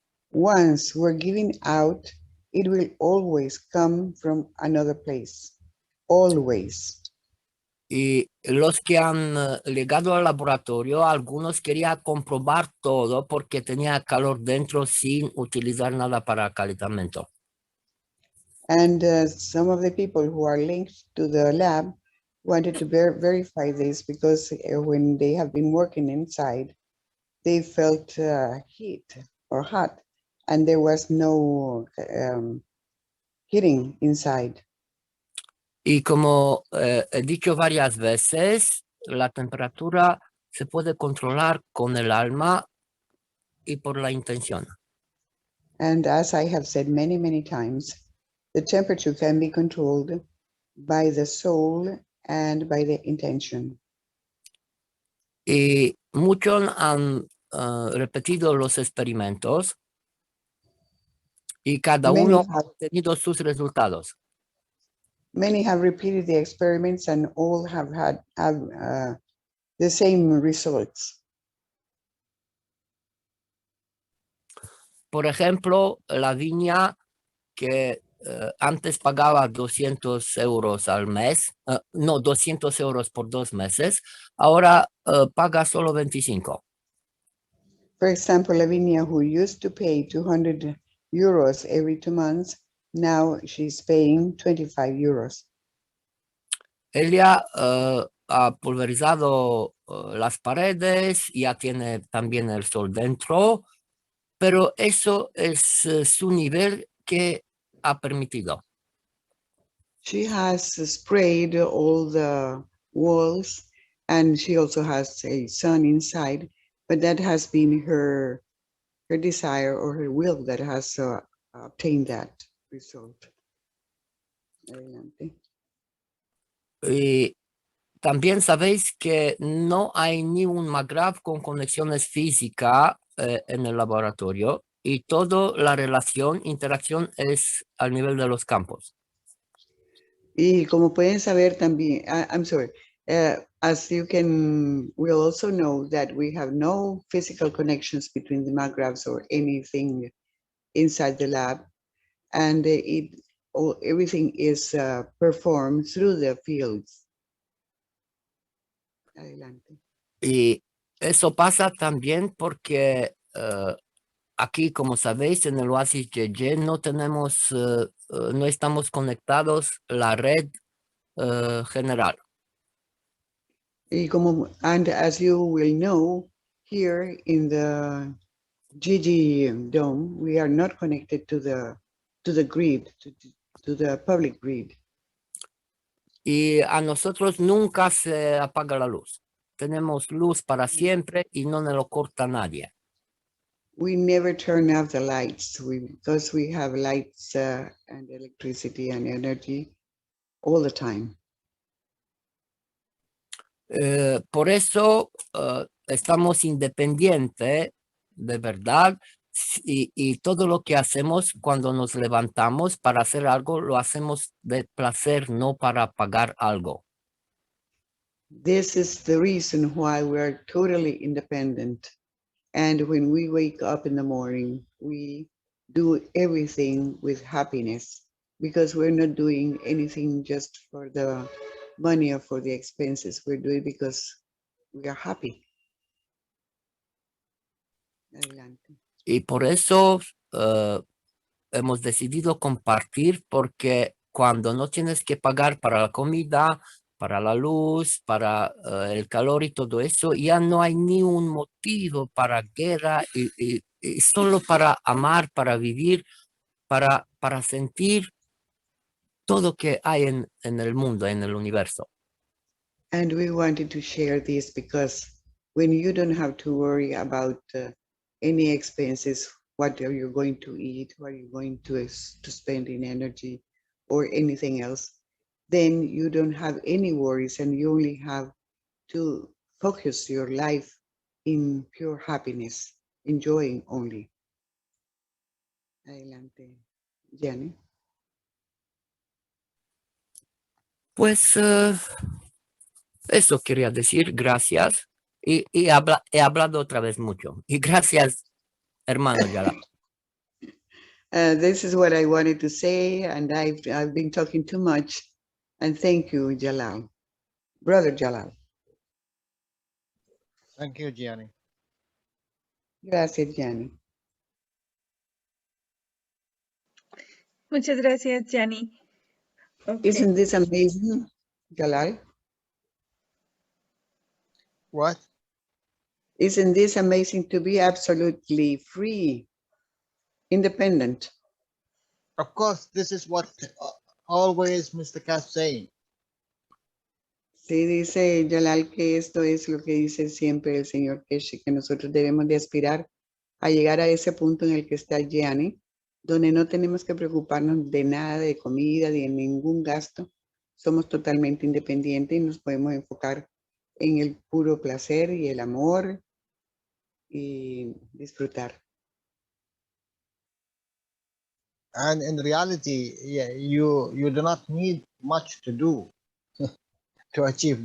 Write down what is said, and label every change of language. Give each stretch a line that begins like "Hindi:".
English: Once we're giving out, it will always come from another place, always.
Spanish: Y los que han llegado al laboratorio, algunos querían comprobar todo porque tenía calor dentro sin utilizar nada para calentamiento.
English: And some of the people who are linked to the lab wanted to verify this because when they have been working inside, they felt heat or hot, and there was no heating inside.
Spanish: Y como he dicho varias veces, la temperatura se puede controlar con el alma y por la intención.
English: And as I have said many times, the temperature can be controlled by the soul and by the intention.
Spanish: Y muchos han repetido los experimentos y cada uno ha tenido sus resultados.
English: Many have repeated the experiments and all have had the same results.
Spanish: Por ejemplo, la viña que antes pagaba 200 euros al mes, no, 200 euros por 2 meses, ahora paga solo 25.
English: For example, Lavinia, who used to pay 200 euros every 2 months, now she's paying 25 euros.
Spanish: Ella ha pulverizado las paredes, ya tiene también el sol dentro, pero eso es su nivel que ha permitido.
English: She has sprayed all the walls and she also has a sun inside, but that has been her desire or her will that has obtained that result.
Spanish: Adelante. Y también sabéis que no hay ni un MAGRAV con conexiones físicas en el laboratorio y toda la interacción es al nivel de los campos. Y como pueden saber también,
English: I'm sorry, as you can, we'll also know that we have no physical connections between the MAGRAVs or anything inside the lab, and everything is performed through the fields.
Spanish: Adelante. Y eso pasa también porque aquí, como sabéis, en el oasis Yeye no tenemos, no estamos conectados la red general. Y como,
English: and as you will know, here in the Gigi Dome, we are not connected to the grid, to the public grid.
Spanish: Y a nosotros nunca se apaga la luz. Tenemos luz para siempre y no nos lo corta nadie.
English: We never turn off the lights because we have lights and electricity and energy all the time.
Spanish: Por eso estamos independientes, de verdad, y todo lo que hacemos cuando nos levantamos para hacer algo, lo hacemos de placer, no para pagar algo.
English: This is the reason why we're totally independent. And when we wake up in the morning, we do everything with happiness because we're not doing anything just for the money or for the expenses. We're doing it because we are happy.
Spanish: Adelante. Y por eso hemos decidido compartir, porque cuando no tienes que pagar para la comida, para la luz, para el calor y todo eso, ya no hay ni un motivo para guerra y solo para amar, para vivir, para sentir todo que hay en el mundo, en el universo.
English: And we wanted to share this because when you don't have to worry about any expenses, what are you going to eat, what are you going to spend in energy or anything else, then you don't have any worries and you only have to focus your life in pure happiness, enjoying only.
Spanish: Adelante, Jenny. Pues eso quería decir, gracias. Y he hablado otra vez mucho. Y gracias, hermano Jalal.
English: This is what I wanted to say, and I've been talking too much. And thank you, Jalal. Brother Jalal. Thank you, Gianni.
Spanish: Gracias, Gianni. Muchas gracias, Gianni. Okay.
English: Isn't this amazing, Jalal? What? Isn't this amazing to be absolutely free, independent? Of course, this is what always Mr. Cass saying.
Spanish: Sí, dice Jalal que esto es lo que dice siempre el señor Keshi, que nosotros debemos de aspirar a llegar a ese punto en el que está Gianni, donde no tenemos que preocuparnos de nada, de comida, de ningún gasto. Somos totalmente independientes y nos podemos enfocar en el puro placer y el amor y disfrutar.
English: And in reality, yeah, you do not need much to do to achieve